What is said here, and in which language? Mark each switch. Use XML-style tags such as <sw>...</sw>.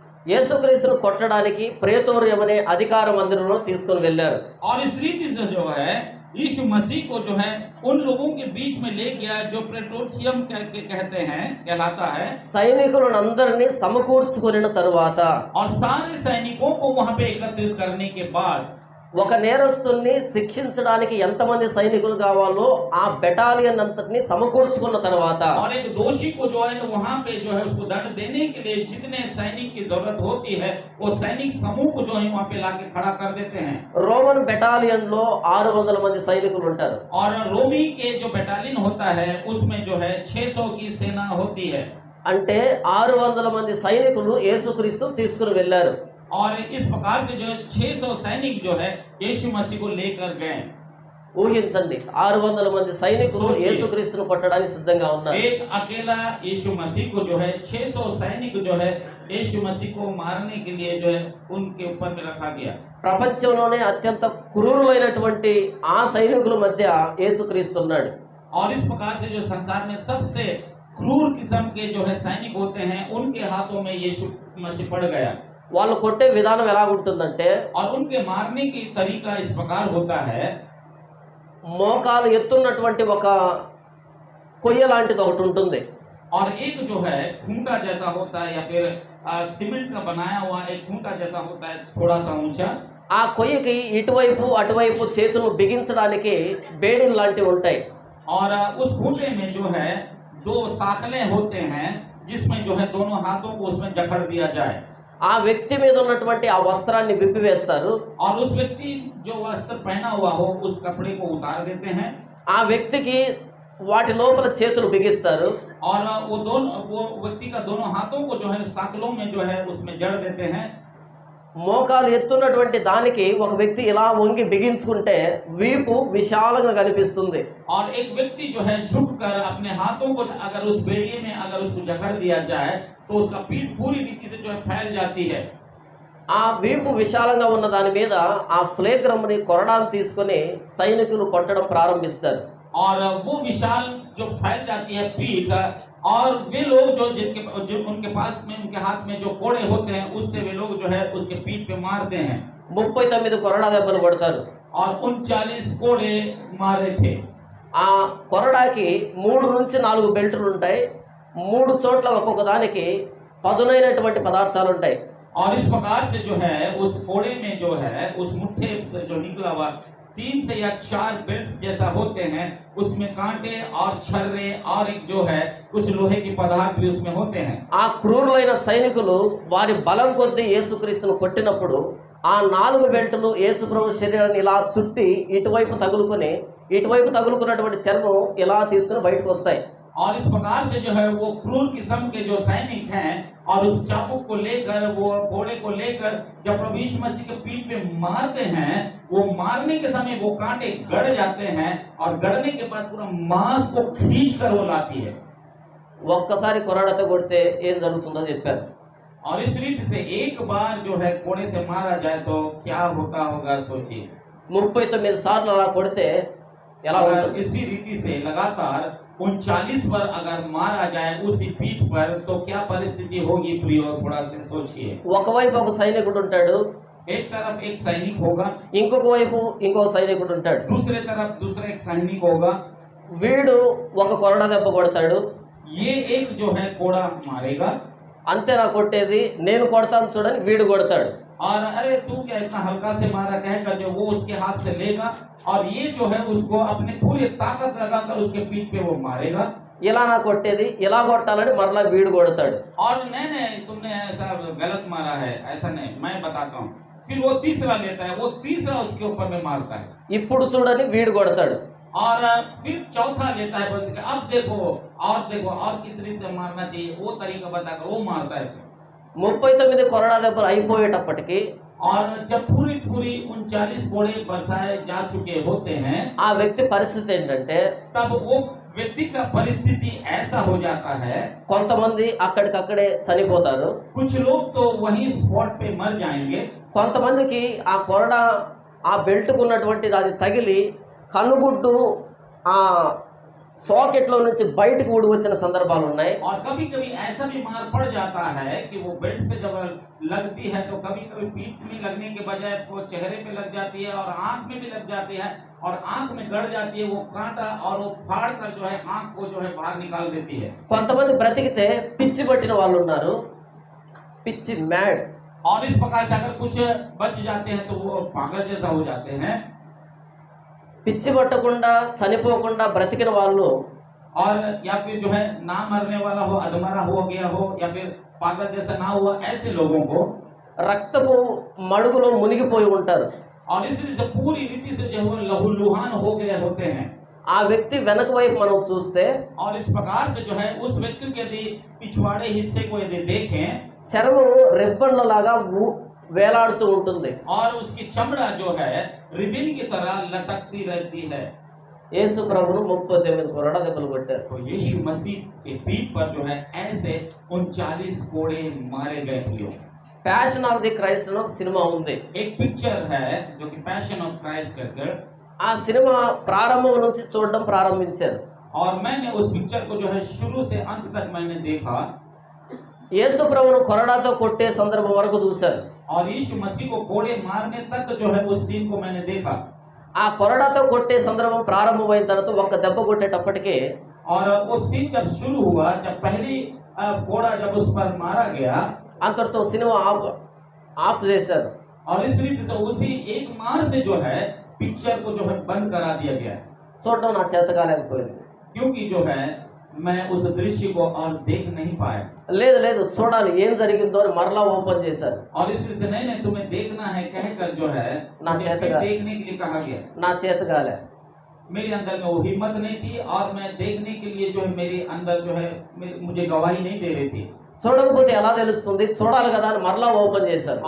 <te>యేసుక్రీస్తును కొట్టడానికి ప్రేతోర్యం అనే అధికార మందిరంలో తీసుకొని వెళ్ళారు.</te> <hi>और इस रीति से जो है यीशु मसीह को जो है उन लोगों के बीच में ले गया जो प्रेटोरियम कहते हैं कहलाता है।</hi> <te>సైనికులందరినీ సమకూర్చుకొనిన తరువాత</te> <hi>और सारे सैनिकों को वहां पे एकत्रित करने के बाद</hi> <te>ఒక నేరస్తుల్ని శిక్షించడానికి ఎంతమంది సైనికులు కావాలో ఆ బెటాలియన్ అంతటిని సమకూర్చుకున్న తర్వాత</te> <hi>और एक दोषी को जो है वहां पे जो है उसको दंड देने के लिए जितने सैनिक की जरूरत होती है वो सैनिक समूह को जो है वहां पे लाके खड़ा कर देते हैं।</hi> <te>రోమన్ బెటాలియన్ లో 600 మంది సైనికులు ఉంటారు।</te> <hi>और रोमी के जो बटालियन होता है उसमें जो है 600 की सेना होती है।</hi> <te>అంటే 600 మంది సైనికులు యేసుక్రీస్తును తీసుకుని వెళ్ళారు।</te> <hi>और इस प्रकार से जो 600 सैनिक जो है यीशु मसीह को लेकर गए।</hi> <te>ఊహించండి 600 మంది సైనికులు యేసుక్రీస్తును కొట్టడానికి సిద్ధంగా ఉన్నారు।</te> <hi>एक अकेला यीशु मसीह को जो है 600 सैनिक जो है यीशु मसीह को मारने के लिए जो है उनके ऊपर में रखा गया।</hi> <te>ప్రపంచంలోనే అత్యంత క్రూరులైనటువంటి ఆ సైనికుల మధ్య యేసుక్రీస్తు ఉన్నాడు।</te> <hi>और इस प्रकार से जो संसार में सबसे क्रूर किस्म के जो है सैनिक होते हैं उनके हाथों में यीशु मसीह पड़ गया।</hi> <te>వాళ్ళు కొట్టే విధానం ఎలా ఉంటుందంటే</te> <hi>और उनके मारने की तरीका इस प्रकार होता है,</hi> <te>మోకాలు ఎత్తున్నటువంటి ఒక కొయ్య లాంటిది ఒకటి ఉంటుంది।</te> <hi>और एक जो है खूंटा जैसा होता है या फिर सीमेंट का बनाया हुआ एक खूंटा जैसा होता है थोड़ा सा ऊंचा।</hi> <te>ఆ కొయ్యకి ఇటువైపు అటువైపు చేతులు బిగించడానికి బేడీలు లాంటివి ఉంటాయి।</te> <hi>और उस खूंटे में जो है 2 साखले होते हैं जिसमें जो है दोनों हाथों को उसमें जकड़ दिया जाए।</hi> <te>ఆ వ్యక్తి మీద ఉన్నటువంటి ఆ వస్త్రాన్ని విప్పివేస్తారు।</te> <hi>और उस व्यक्ति जो वस्त्र पहना हुआ हो उस कपड़े को उतार देते हैं।</hi> <te>ఆ వ్యక్తికి వాటి లోపల చేతులు బిగిస్తారు।</te> <hi>और वो व्यक्ति का दोनों हाथों को जो है साकलों में जो है उसमें जड़ देते हैं।</hi> <te>మోకాలు ఎత్తున్నటువంటి దానికి ఒక వ్యక్తి ఇలా వంగి బిగించుకుంటే వీపు విశాలంగా కనిపిస్తుంది।</te> <hi>और एक व्यक्ति जो है झुककर अपने हाथों को अगर उस बेड़िए में अगर उसको जकड़ दिया जाए तो उसका पीठ पूरी रीति से जो है फैल जाती है।</hi> <te>ఆ వీపు విశాలంగా ఉన్న దాని మీద ఆ ఫ్లేగ్రమ్ని కొరడాన్ని తీసుకొని సైనికులు కొట్టడం ప్రారంభిస్తారు।</te> <hi>और वो विशाल जो फैल जाती है पीठ, और वे लोग जो उनके पास में उनके हाथ में जो कोड़े होते हैं उससे वे लोग जो है उसके पीठ पे मारते हैं।</hi> <te>39 కొరడా దెబ్బలు కొడతారు।</te> <hi>और 39 कोड़े मारे थे।</hi> <te>ఆ కొరడాకి 3 నుంచి 4 బెల్టులు ఉంటాయి। 3 చోట్ల ఒక్కొక్క దానికి పదునైనటువంటి పదార్థాలు ఉంటాయి।</te> <hi>और इस प्रकार से जो है उस कोड़े में जो है उस मुट्ठे से जो निकला हुआ 3 से या 4 बेल्ट्स जैसा होते हैं, उसमें कांटे और छर्रे और एक जो है कुछ लोहे के पदार्थ भी उसमें होते हैं।</hi> <te>ఆ క్రూరులైన సైనికులు వారి బలం కొద్దీ యేసుక్రీస్తును కొట్టినప్పుడు ఆ 4 బెల్టులు యేసుప్రభు శరీరాన్ని ఇలా చుట్టి ఇటువైపు తగులుకున్నటువంటి చర్మం ఇలా తీసుకుని బయటకు వస్తాయి।</te> <hi>और इस प्रकार से जो है वो क्रूर किस्म के जो सैनिक हैं और उस चाबुक को लेकर वो घोड़े को लेकर जब प्रभु यीशु मसीह के पीठ पे मारते हैं, वो मारने के समय वो कांटे गड़ जाते हैं और गड़ने के बाद पूरा मांस को खींच कर वो लाती है।</hi> <te>ఒక్కసారి కొరడాతో కొడితే ఏం జరుగుతుందో చెప్పారు।</te> <hi>और इस रीति से एक बार जो है कोड़े से मारा जाए तो क्या होता होगा सोचिए।</hi> <te>39 సార్లు అలా కొడితే ఎలా</te> <hi>अगर</hi> <te>ఉంటుంది?</te> <hi>इसी रीति से लगातार 39 पर अगर मारा जाए उसी पीठ पर तो क्या परिस्थिति होगी प्रियो, थोड़ा से सोचिए।</hi> <te>ఒకవైపు ఒక సైనికుడు ఉంటాడు,</te> <hi>एक तरफ एक सैनिक होगा,</hi> <te>ఇంకొక వైపు ఇంకో సైనికుడు ఉంటాడు।</te> <hi>दूसरे तरफ दूसरा एक सैनिक होगा।</hi> <te>వీడు ఒక కొరడా దెబ్బ కొడతాడు,</te> <hi>ये एक जो है कोड़ा मारेगा</hi> <te>అంతేనా కొట్టేది, నేను కొడతాను చూడని వీడు కొడతాడు।</te> <hi>और अरे तू क्या इतना हल्का से मारा कहकर जो वो उसके हाथ से लेगा और ये जो है उसको अपने पूरी ताकत लगाकर उसके पीठ पे वो मारेगा।</hi> <te>ఇలా నా కొట్టేది, ఇలా కొట్టాలని మరలా వీడు కొడతాడు।</te> <hi>और नहीं तुमने ऐसा गलत मारा है, ऐसा नहीं, मैं बताता हूँ। फिर वो तीसरा लेता है, वो तीसरा उसके ऊपर में मारता है।</hi> <te>ఇప్పుడు చూడని వీడు కొడతాడు।</te> <hi>और फिर चौथा लेता है, बोलते हैं, अब देखो और किस रीति से मारना चाहिए वो तरीका बताकर वो मारता है।</hi> <te>39 కొరడా దెబ్బలు అయిపోయేటప్పటికి</te> <hi>और जब पूरी 39 कोड़े बरसाए जा चुके होते हैं,</hi> <te>ఆ వ్యక్తి పరిస్థితి ఏంటంటే</te> <hi>तब वो व्यक्ति का परिस्थिति ऐसा हो जाता है,</hi> <te>కొంతమంది అక్కడికక్కడే చనిపోతారు,</te> <hi>कुछ लोग तो वहीं स्पॉट पे मर जाएंगे,</hi> <te>కొంతమందికి ఆ కొరడా ఆ బెల్ట్కు ఉన్నటువంటిది అది తగిలి కనుగుడ్డు ఆ सॉकेटలో నుంచి బయటికి ఊడి వచ్చిన సందర్భాలు ఉన్నాయి।</te> <hi>और कभी-कभी ऐसा भी मार पड़ जाता है कि वो बेल्ट से जब लगती है तो कभी-कभी पीठ में लगने के बजाय वो चेहरे पे लग जाती है और आंख में भी लग जाती है और आंख में गड़ जाती है वो कांटा और वो फाड़ कर जो है आंख को जो है बाहर निकाल देती है।</hi> <te>కొంతమంది బ్రతికితే పిచ్చి పట్టిన వాళ్ళు ఉన్నారు, పిచ్చి మ్యాడ్</te> <hi>और इस प्रकार से अगर कुछ बच जाते हैं तो वो पागल जैसा हो जाते हैं।</hi> <te>పిచ్చి పట్టకుండా చనిపోకుండా బ్రతికిన వాళ్ళు</te> <hi>और या फिर जो है ना मरने वाला हो, अधमरा हो गया हो, या फिर पागल जैसा ना हुआ, ऐसे लोगों को</hi> <te>రక్తపు మడుగులో మునిగిపోయి ఉంటారు.</te> <hi>और इसलिए से पूरी रीति से जो है लहूलुहान हो गए होते हैं।</hi> <te>ఆ వ్యక్తి వెనక వైపు మనం చూస్తే</te> <hi>और इस प्रकार से जो है उस व्यक्ति के यदि पिछवाड़े हिस्से को यदि देखें</hi> <te>చర్మం రిబ్బన్లలాగా వేలాడుతూ ఉంటుంది.</te> <hi>और उसकी चमड़ा जो है रिबन की तरह लटकती रहती है।</hi> <te>యేసు ప్రభును 39 కొరడా దెబ్బలు కొట్టారు.</te> <hi>तो यीशु मसीह के पीठ पर जो है ऐसे 39 कोड़े मारे गए थे।</hi> <te>ప్యాషన్ ఆఫ్ ది క్రైస్ట్ అని ఒక సినిమా ఉంది.</te> <hi>एक पिक्चर है जो कि पैशन ऑफ क्राइस्ट कहकर,</hi> <te>ఆ సినిమా ప్రారంభం నుంచి చూడడం ప్రారంభించారు.</te> <hi>और मैंने उस पिक्चर को जो है शुरू से अंत तक मैंने देखा</hi> <te>యేసు ప్రభును కొరడాతో కొట్టే సందర్భం వరకు చూశారు.</te> <hi>और यीशु मसीह को कोड़े मारने तक जो है उस सीन को मैंने देखा।</hi> <te>ఆ కొరడాతో కొట్టే సందర్భం ప్రారంభమైన తర్వాత ఒక్క దెబ్బ కొట్టేటప్పటికే</te> <hi>और वो सीन जब शुरू हुआ, जब पहली कोड़ा जब उस पर मारा गया,</hi> <te>అంతటితో సినిమా ఆఫ్ చేశారు.</te> <hi>और इस रीति से उसी एक मार से जो है पिक्चर को जो है बंद करा दिया गया,</hi> <te>చూడడం నా చేత కాలేకపోయింది.</te> <hi>क्योंकि जो है मैं उस दृश्य को और देख नहीं पाया।</hi> <te>లేదు లేదు చూడాలి ఏం జరిగిందో అని మరలా ఓపెన్ చేశారు.</te> <hi>और इसलिए से नहीं तुम्हें देखना है कहकर जो है ना मुझे चाहते फिर का- देखने के लिए कहा गया।</hi> <te>నా చేత కాలే.</te> <hi>मेरे अंदर में वो हिम्मत नहीं थी, और मैं देखने के लिए जो है मेरे अंदर जो है मुझे गवाही नहीं दे रही थी।</hi> <te>చూడకపోతే ఎలా తెలుస్తుంది, చూడాలి కదా అని మరలా ఓపెన్ చేశారు.</te>